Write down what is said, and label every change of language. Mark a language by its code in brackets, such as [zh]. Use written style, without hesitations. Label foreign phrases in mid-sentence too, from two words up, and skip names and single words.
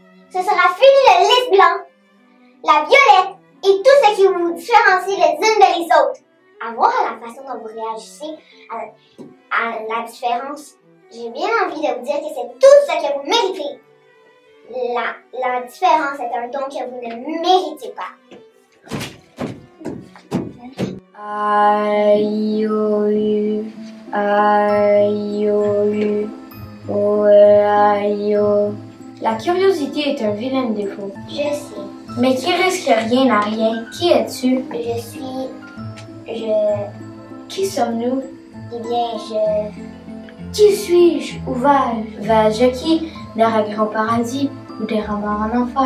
[fr] Ce sera fini le lys blanc, la violette et tout ce qui vous différencie les unes de les autres. À voir la façon dont vous réagissez à la différence, j'ai bien envie de vous dire que c'est tout ce que vous méritez. La différence est un don que vous ne méritez pas. I, O, U, I, O, U, O, I, O. La curiosité est un vilain défaut. Je sais. Mais qui risque rien à rien? Qui es-tu? Qui sommes-nous? Eh bien, Qui suis-je? Où vais-je? Vais-je qui? D'errer au paradis ou d'errer en enfer?